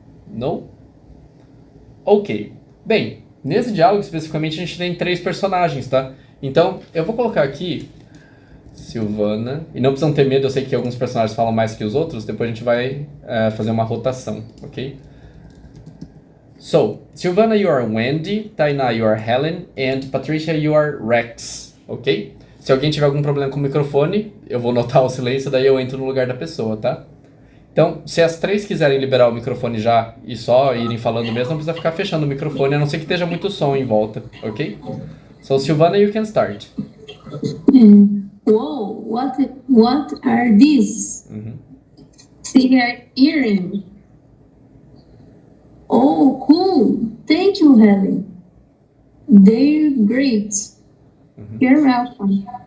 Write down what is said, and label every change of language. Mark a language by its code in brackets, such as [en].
[en] No? Ok. [pt] Bem, nesse diálogo especificamente a gente tem 3 personagens, tá? Então, eu vou colocar aqui Silvana, e não precisam ter medo, eu sei que alguns personagens falam mais que os outros, depois a gente vai fazer uma rotação, ok? [en] So, Silvana, you are Wendy, Tainá, you are Helen, and Patricia, you are Rex, ok? [pt] Se alguém tiver algum problema com o microfone, eu vou notar o silêncio, daí eu entro no lugar da pessoa, tá? Então, se as 3 quiserem liberar o microfone já e só irem falando mesmo, não precisa ficar fechando o microfone, a não ser que esteja muito som em volta, ok? [en] So, Silvana, you can start. Whoa, what are these? They are earrings. Oh, cool. Thank you, Helen. They're great. You're welcome.